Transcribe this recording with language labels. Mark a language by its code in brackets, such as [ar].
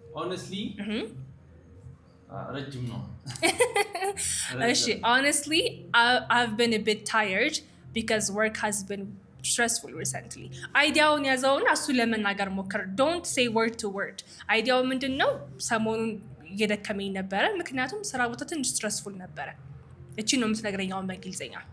[am] honestly ረጅም ነው። [en] እሺ honestly I've been a bit tired because work has been stressful recently. [am] አይዲያውን ያዘውና እሱ ለመናገር ሞክር። [en] don't say word to word. [am] አይዲያው ምንድነው? ሰሞኑን እየደከመኝ ነበረ ምክንያቱም ስራ ቦታ ትንሽ stressful ነበረ። እቺ ነው የምትነግረኝ አሁን በእንግሊዝኛ።